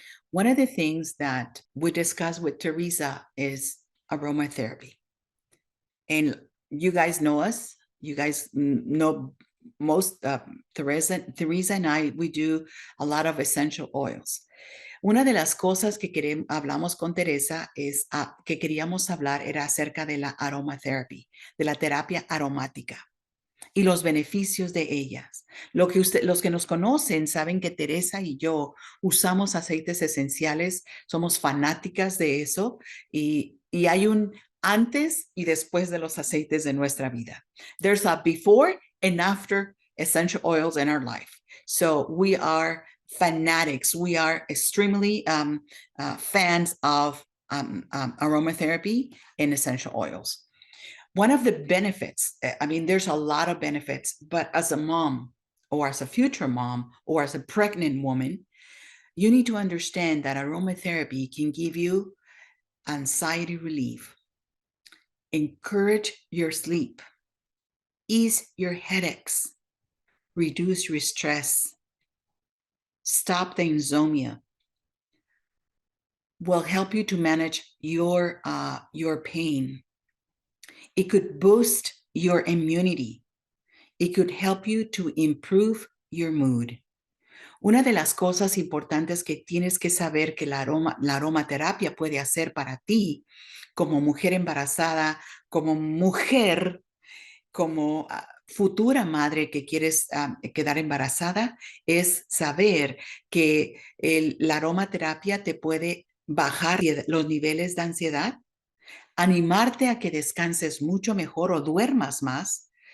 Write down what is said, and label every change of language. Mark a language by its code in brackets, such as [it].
[en] One of the things that we discussed with Theresa is aromatherapy. And you guys know us. You guys know most, Theresa and I, we do a lot of essential oils. [es] Una de las cosas que hablamos con Theresa es que queríamos hablar era acerca de la aromatherapy, de la terapia aromática y los beneficios de ellas. Los que nos conocen saben que Theresa y yo usamos aceites esenciales, somos fanáticas de eso y hay un antes y después de los aceites de nuestra vida. [en] There's a before and after essential oils in our life. So we are fanatics. We are extremely fans of aromatherapy and essential oils. One of the benefits, I mean, there's a lot of benefits, but as a mom or as a future mom or as a pregnant woman, you need to understand that aromatherapy can give you anxiety relief, encourage your sleep, ease your headaches, reduce your stress, stop the insomnia, will help you to manage your pain. It could boost your immunity. It could help you to improve your mood. [es] Una de las cosas importantes que tienes que saber que la aromaterapia puede hacer para ti como mujer embarazada, como mujer, como futura madre que quieres quedar embarazada, es saber que la aromaterapia te puede bajar los niveles de ansiedad, animarte a que descanses mucho mejor o duermas más,